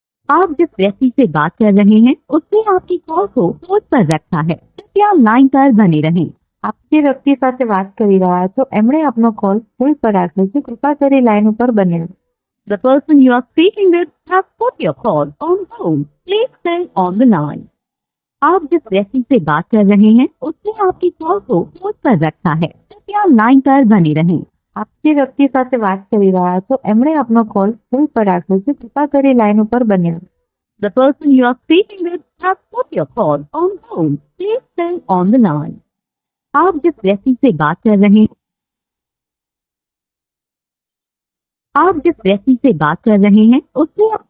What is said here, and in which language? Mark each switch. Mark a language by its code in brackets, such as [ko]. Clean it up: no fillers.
[hi] आप जिस व्यक्ति से बात कर रहे हैं उसने आपकी कॉल को होल्ड पर रखा है, कृपया लाइन पर बने रहें. [gu] આપ જે વ્યક્તિ સાથે વાત કરી રહ્યા છો એમણે આપનો કોલ હોલ્ડ પર રાખ્યો છે, કૃપા કરી લાઈન ઉપર બને રહો. [en] The person you are speaking with has put your call on hold. Please stay on the line. [hi] आप जिस व्यक्ति से बात कर रहे हैं उसने आपकी कॉल को होल्ड पर रखा है, कृपया लाइन पर बने रहें. [gu] આપ જે વ્યક્તિ સાથે વાત કરી રહ્યા છો એમણે આપનો કોલ હોલ્ડ પર રાખ્યો છે, કૃપા કરી લાઈન ઉપર બને રહો. [en] The person you are speaking with has put your call on hold. Please stay on the line. [hi] आप जिस व्यक्ति से बात कर रहे हैं उसने